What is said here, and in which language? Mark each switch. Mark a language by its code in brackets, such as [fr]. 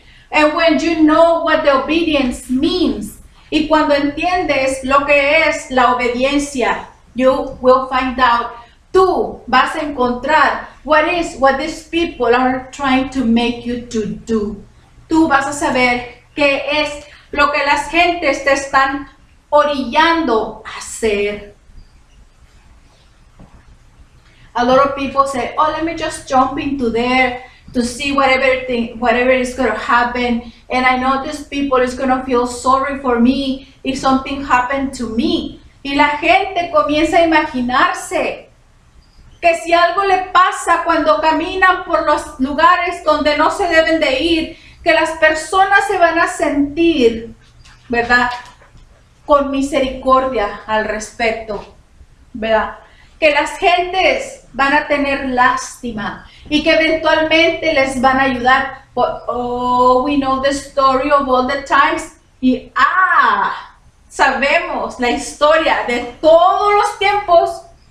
[en] and when you know what the obedience means, [es] y cuando entiendes lo que es la obediencia, [en] you will find out, [es] tú vas a encontrar [en] what these people are trying to make you to do. [es] Tú vas a saber qué es lo que las gentes te están orillando a hacer. [en] A lot of people say, oh, let me just jump into there to see whatever is going to happen. And I know these people is going to feel sorry for me if something happened to me. [es] Y la gente comienza a imaginarse que si algo le pasa cuando caminan por los lugares donde no se deben de ir, que las personas se van a sentir, ¿verdad?, con misericordia al respecto, ¿verdad? Que las gentes van a tener lástima y que eventualmente les van a ayudar. [en] But, oh, we know the story of all the times. [es] Y sabemos la historia de todos los tiempos.